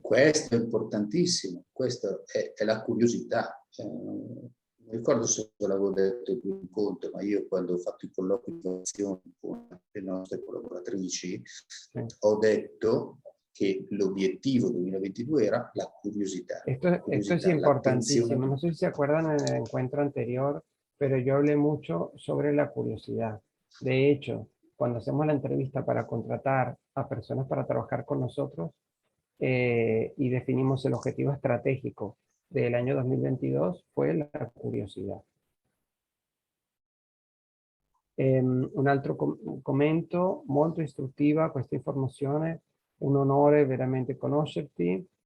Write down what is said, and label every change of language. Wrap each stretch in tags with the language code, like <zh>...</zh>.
<it>Questo è importantissimo, questa è la curiosità. Non ricordo se ve l'avevo detto in un incontro, ma io quando ho fatto i colloqui di innovazione con le nostre collaboratrici, ho detto che l'obiettivo 2022 era la curiosità.</it> <es>Esto es importantísimo. No sé si se acuerdan en el encuentro anterior, pero yo hablé mucho sobre la curiosidad. De hecho, cuando hacemos la entrevista para contratar a personas para trabajar con nosotros y definimos el objetivo estratégico del año 2022, fue la curiosidad.</es> <it>Un altro commento, molto istruttiva questa informazione, un onore veramente conoscerti.</it>